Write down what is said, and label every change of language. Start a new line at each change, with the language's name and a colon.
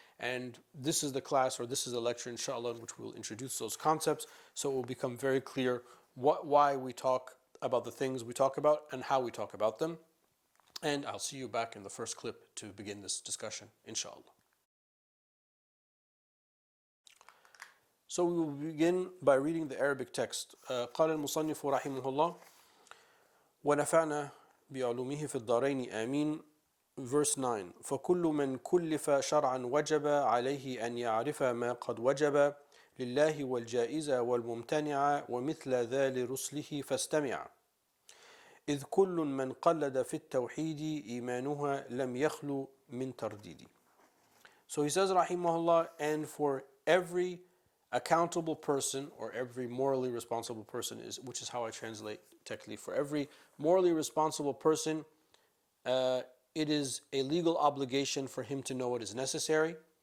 English: And this is the class, or this is the lecture, inshallah, in which we will introduce those concepts, so it will become very clear why we talk about the things we talk about and how we talk about them. And I'll see you back in the first clip to begin this discussion, inshallah. So we will begin by reading the Arabic text.
Arabic: قال المصنف رحمه الله ونفعنا بعلومه في الدارين آمين.
English: Verse 9.
Arabic: فكل من كلف شرعا وجب عليه أن يعرف ما قد وجب لله والجائز والممتنع ومثل ذا لرسله فاستمع إذ كل من قلد في التوحيد إيمانها لم يخلو من ترديد.
English: So he says rahimahullah, and for every accountable person, or every morally responsible person, which is how I translate taklif, for every morally responsible person, it is a legal obligation for him to know what is necessary.